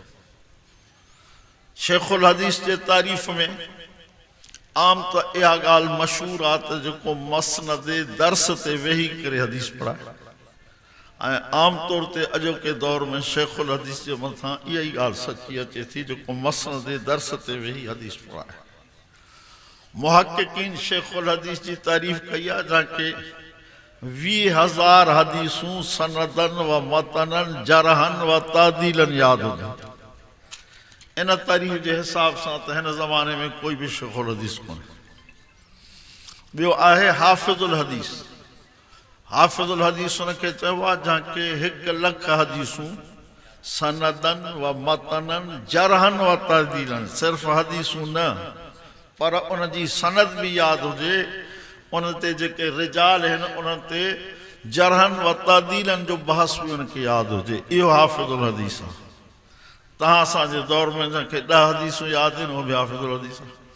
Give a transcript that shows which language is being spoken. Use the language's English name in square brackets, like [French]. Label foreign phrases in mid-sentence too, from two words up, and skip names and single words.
[Sindhi] शेखुल हदीस जे तारीफ़ में आम तो इहा ॻाल्हि मशहूर आहे त जेको मसनद दर्स ते वेही करे हदीस पढ़ाए, ऐं आम तौर ते अॼोके दौर में शेखुल हदीस जे मथां इहा ई ॻाल्हि सची अचे थी जेको मसनद दर्स ते वेही हदीस पढ़ाए। मुहक़क़ीन शेखुल हदीस जी तारीफ़ कई आहे जंहिंखे 20,000 हदीसूं [Arabic] سندًا ومتنًا جرحًا وتعديلًا [Sindhi] यादि हुजनि। इन तारीफ़ जे हिसाब सां त हिन ज़माने में कोई बि शेखुल हदीस कोन्हे। ॿियो आहे हाफ़िज़ुल हदीस। हाफ़िज़ुल हदीस उनखे चइबो आहे जंहिंखे 1 लख हदीसूं [Arabic] سندًا ومتنًا جرحًا وتعديلًا, [Sindhi] सिर्फ़ हदीसूं न पर उन जी सनद बि यादि हुजे, उन ते जेके रिजाल आहिनि उन्हनि ते [Arabic] جرحًا وتعديلًا [Sindhi] जो बहस बि उनखे यादि हुजे। इहो हाफ़िज़ुल हदीस आहे। तव्हां असांजे दौर में जंहिंखे 10 हदीसूं यादि आहिनि उहो बि हाफ़िज़ुल हदीस आहे।